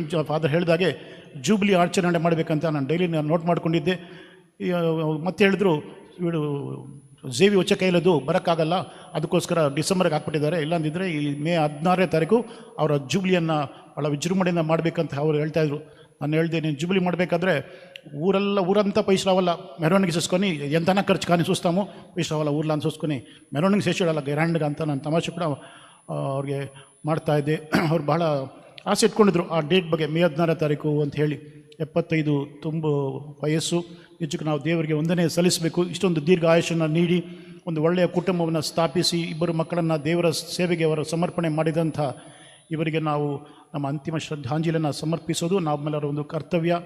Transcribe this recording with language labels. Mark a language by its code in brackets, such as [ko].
[kn] Father ಹೇಳಿದಾಗೆ jubilee ಆಚರಣೆ ಮಾಡಬೇಕಂತ ನಾನು ಡೈಲಿ ನೋಟ್ ಮಾಡ್ಕೊಂಡಿದ್ದೆ. ಮತ್ತೆ ಹೇಳಿದ್ರು ಇವಳು ಜೇವಿ ಹೊಚ್ಚ ಕೈಲದು ಬರೋಕ್ಕಾಗಲ್ಲ, ಅದಕ್ಕೋಸ್ಕರ ಡಿಸೆಂಬರ್ಗೆ ಹಾಕ್ಬಿಟ್ಟಿದ್ದಾರೆ. ಇಲ್ಲಾಂದಿದ್ದರೆ ಈ ಮೇ 16ನೇ ತಾರೀಕು ಅವರ ಜೂಬ್ಲಿಯನ್ನು ಭಾಳ ವಿಜೃಂಭಣೆಯಿಂದ ಮಾಡಬೇಕಂತ ಅವರು ಹೇಳ್ತಾಯಿದ್ರು. ನಾನು ಹೇಳಿದೆ, ನೀನು ಜೂಬ್ಲಿ ಮಾಡಬೇಕಾದ್ರೆ [te] ఊరంతా పైసలు రావాలా, మెరవనికి చేసుకొని ఎంతైనా ఖర్చు కానీ చూస్తాము, పైసలు రావాలా ఊర్లో అని చూసుకొని మెరవనికి చేసేవాళ్ళ [kn] ಗ್ರ್ಯಾಂಡ್గా ಅಂತ ನಾನು ತಮಾಷೆ ಕೂಡ ಅವ್ರಿಗೆ ಮಾಡ್ತಾಯಿದ್ದೆ. ಅವ್ರು ಭಾಳ ಆಸೆ ಇಟ್ಕೊಂಡಿದ್ರು ಆ ಡೇಟ್ ಬಗ್ಗೆ, ಮೇ 16ನೇ ತಾರೀಕು ಅಂತ ಹೇಳಿ. 75 ತುಂಬ ವಯಸ್ಸು. ನಿಜಕ್ಕೂ ನಾವು ದೇವರಿಗೆ ವಂದನೆ ಸಲ್ಲಿಸಬೇಕು. ಇಷ್ಟೊಂದು ದೀರ್ಘ ಆಯುಷನ್ನು ನೀಡಿ ಒಂದು ಒಳ್ಳೆಯ ಕುಟುಂಬವನ್ನು ಸ್ಥಾಪಿಸಿ 2 ಮಕ್ಕಳನ್ನು ದೇವರ ಸೇವೆಗೆ ಅವರು ಸಮರ್ಪಣೆ ಮಾಡಿದಂಥ ಇವರಿಗೆ ನಾವು ನಮ್ಮ ಅಂತಿಮ ಶ್ರದ್ಧಾಂಜಲಿಯನ್ನು ಸಮರ್ಪಿಸೋದು ನಮ್ಮೆಲ್ಲರ ಒಂದು ಕರ್ತವ್ಯ.